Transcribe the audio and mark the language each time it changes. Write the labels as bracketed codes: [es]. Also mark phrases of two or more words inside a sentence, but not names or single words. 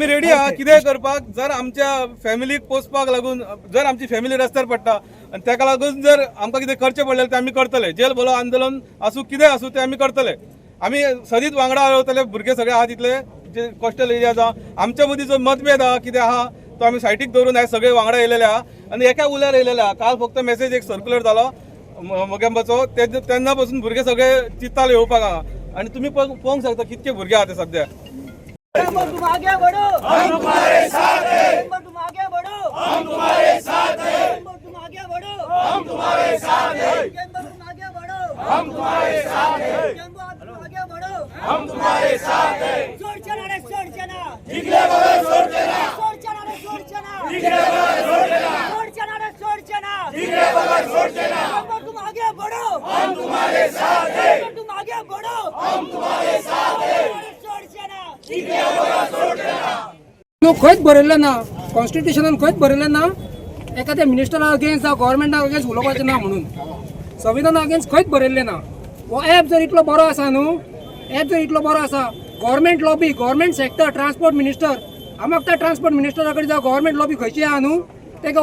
[kok] रेडी आहा कितेंय करपाक जर आमच्या फॅमिलीक पोसपाक लागून जर आमची फॅमिली रस्त्यार पडटा आनी ताका लागून जर आमकां कितें करचें पडलें तें आमी करतले जेल भलो आंदोलन आसूं कितें आसूं तें आमी करतले आमी सदींच वांगडा रावतले भुरगे सगळे आहा तितले जे [en] coastal area [kok] आहा आमच्या मदीं जो मतभेद आहा कितें आहा तो आमी सायटीक दवरून आयज सगळे वांगडा येयलेले आहा आनी एका उल्यार येयलेले आहा काल फक्त मेसेज एक सर्क्युलर जालो मोग्यांबाचो तेन्ना पासून भुरगे सगळे चित्ताले येवपाक हांगा आनी तुमी पळोवंक शकता कितके भुरगे आहा ते सध्या. [hi] तुम आगे बढ़ो, हम तुम्हारे साथ हैं। तुम आगे बढ़ो, हम तुम्हारे साथ हैं। तुम आगे बढ़ो, हम तुम्हारे साथ हैं। तुम आगे बढ़ो, हम तुम्हारे साथ हैं। तुम आगे बढ़ो, हम तुम्हारे साथ हैं। [kok] सोडचना रे सोडचना, जिगले बगल सोडचना, सोडचना रे सोडचना, जिगले बगल सोडचना, सोडचना रे सोडचना, जिगले बगल सोडचना। [hi] तुम आगे बढ़ो, हम तुम्हारे साथ हैं। तुम आगे बढ़ो, हम तुम्हारे साथ हैं। [kok] सोडचना, जिगले बगल सोडचना। खंयच बरयल्लें ना कॉन्स्टिट्युशनान खंयच बरयल्लें ना एखाद्या मिनिस्टरा अगेन्स्ट जावं गव्हर्मेंटा अगेन्स्ट उलोवपाचें ना म्हणून संविधाना अगेन्स्ट खंयच बरयल्लें ना. हो ॲप जर इतलो बरो आसा न्हू ॲप जर इतलो बरो आसा [en] government lobby government sector transport minister [kok] आमकां त्या ट्रान्सपोर्ट मिनिस्टरा कडेन जावं [en] government lobby [kok] खंयची आहा न्हू तेका